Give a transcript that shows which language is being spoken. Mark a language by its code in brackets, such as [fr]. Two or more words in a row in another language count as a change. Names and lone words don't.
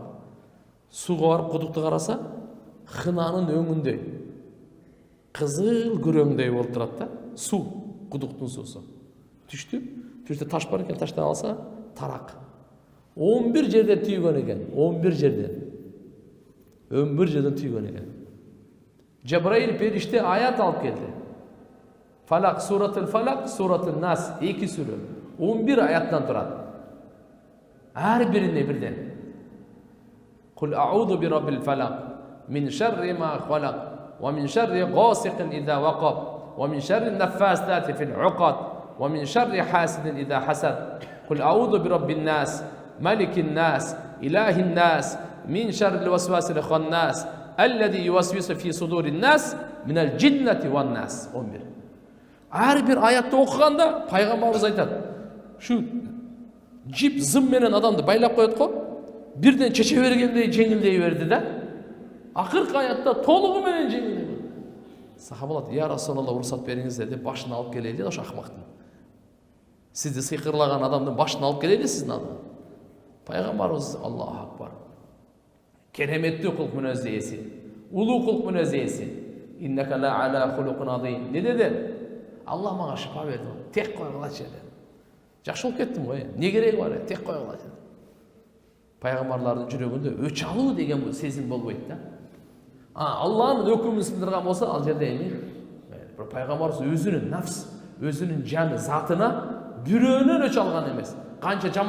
[ky] Суга барып кудукту караса, хынанын өңүндөй кызыл күрөңдөй болуп турат да. Суу, кудуктун суусу. Түштү таш бар экен, таштан алса тарак. 11 жерден түйгөн экен, 11 жерден. 11 жерден түйгөн экен. Жабраил периште аят алып келди. Falaq suratul Falaq, suratul Nas, 2 сүрө. 11 аяттан турат. Ар бирине бирден. [ar] قل أعوذ برب الفلق من شر ما خلق ومن شر غاسق إذا وقب ومن شر النفاثات في العقد ومن شر حاسد إذا حسد. قل أعوذ برب الناس ملك الناس إله الناس من شر الوسواس الخناس الذي يوسوس في صدور الناس من الجنة والناس. [ky] 11. Ар бир аятты окуганда пайгамбарыбыз айтат, шу жип зым менен адамды байлап коет го, бирден чече бергендей жеңилдей берди да. Акыркы аятта толугу менен жеңилдей. Сахабалар, [ar] يا رسول الله, [ky] уруксат бериңиз деп башын алып келели ошо акмактын. Сизди сыйкырлаган адамдын башын алып келели сиздин адам. Пайгамбарыбыз [ar] الله أكبر. [ky] Кереметтүү кулк мүнөздү ээси, улуу кулк мүнөздү ээси. [ar] إنك لعلى خلق عظيم. [ky] Не деди? Аллах мага шифа берди. Тек койгулачы деди. Жакшы болуп кеттим го. Не кереги бар? Тек койгулачы. Пайгамбарлардын жүрөгүндө өч алуу деген бул сезим болбойт да. Аллахнын өкүмүн сындырган болсо, ал жерде эми пайгамбарыбыз өзүнүн нафс, өзүнүн жаны, затына бирөөнөн өч алган эмес.